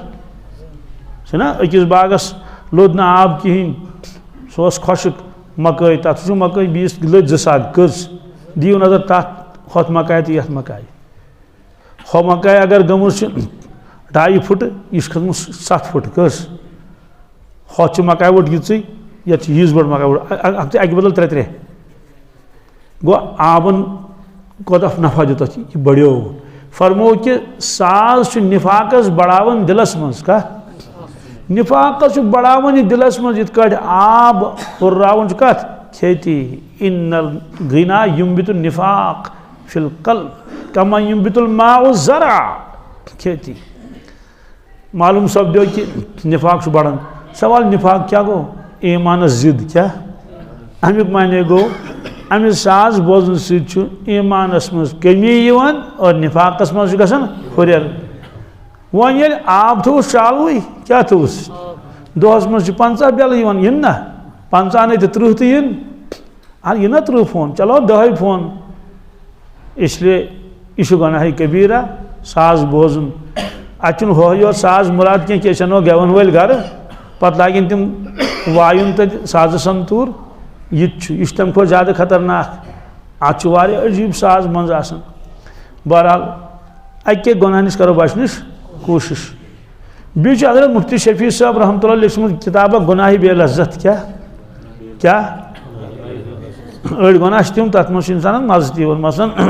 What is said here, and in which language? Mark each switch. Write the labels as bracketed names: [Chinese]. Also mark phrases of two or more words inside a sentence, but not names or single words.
[Kashmiri] نا أکِس باغس لوٚد نہٕ آب کِہیٖنۍ سُہ اوس خۄشک مکٲے تتھ چھُ مکٲے بیٚیِس لٔدۍ 2 ساگ کٔژ دِیِو نظر تتھ ہۄتھ مکاے تہٕ یتھ مکاے ہۄ مکاے اگر گٔمٕژ چھِ 2.5 فُٹ یہِ چھِ کھٔژمٕژ 7 فُٹ کٔژ ہۄتھ چھِ مکاے ووٚٹ یِژٕے یتھ چھِ ییٖژ بٔڑ مکاے ووٚٹ اکہِ بدل 3 گوٚو آبن کوتاہ نفع دیُت اتھ یہِ بڑیو فرمو کہ ساز چھُ نفاقس بڑاوان دلس مز کت نفاقس چھُ بڑاوان یہ دلس مز یِتھ کٲٹھۍ آب ہُرراوان چھُ کت کھیتی [Arabic] ان الغنا ينبت النفاق في القلب كما ينبت الماء الزرع [Kashmiri] کھیتی معلوم سپدیو کہ نفاق چھُ بڑان سوال نفاق کیا گو ایمانس ضد کیا امیُک معنی گو امہ ساز بوزن سۭتۍ چھُ ایمانس مز کمی یِوان اور نفاقس مز چھُ گژھان ہُریر وۄنۍ ییٚلہِ آب تھوٚوُس چالوٕے کیٛاہ تھوٚوُس دۄہس منٛز چھِ 50 بیلہٕ یِوان ین نا 50 نے تہٕ 30 تہِ ین ین نا 30 فون چلو 10 فون [Urdu] اس لیے [Kashmiri] یہ چھُ گناہ کبیرہ ساز بوزن اتھ چھُنہٕ ہُہ یوت ساز مراد کینٛہہ کہِ أسۍ اَنو گٮ۪وَن وٲلۍ گرٕ پتہٕ لاگن تِم وایُن تتہِ سازٕ سنتوٗر یہ چھُ تمہِ کھۄتہٕ زیادٕ خطرناک اتھ چھُ واریاہ عجیٖب ساز منٛز آسان بہرحال اکہِ گۄناہ نِش کرو بچنٕچ کوشش بیٚیہِ چھُ حضرت مفتی شفیع صٲب رحمتہ اللہ لیٚچھمٕژ کِتاب اکھ گۄناہہِ بے لذت کیا أڑۍ گۄناہ چھِ تِم تتھ منٛز چھُ انسانس مزٕ تہِ یِوان مثلاً